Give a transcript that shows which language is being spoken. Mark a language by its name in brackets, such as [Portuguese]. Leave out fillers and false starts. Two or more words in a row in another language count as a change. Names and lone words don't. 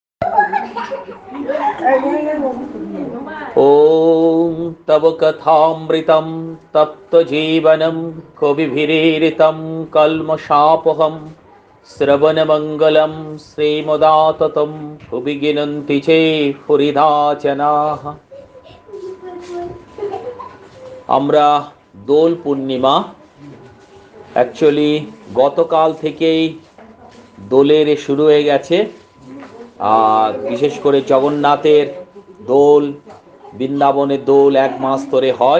[Sanskrit] ॐ तव कथामृतं तप्तजीवनं कविभिरीरितं कल्मषापहं श्रवणमङ्गलं श्रीमदाततं भुवि गिनन्ति चेत् पुरिधा जनाः। [Bangla] আমরা দোল পূর্ণিমা অ্যাকচুয়ালি গতকাল থেকেই দোলের শুরু হয়ে গেছে। আর বিশেষ করে জগন্নাথের দোল, বৃন্দাবনের দোল 1 মাস ধরে হয়।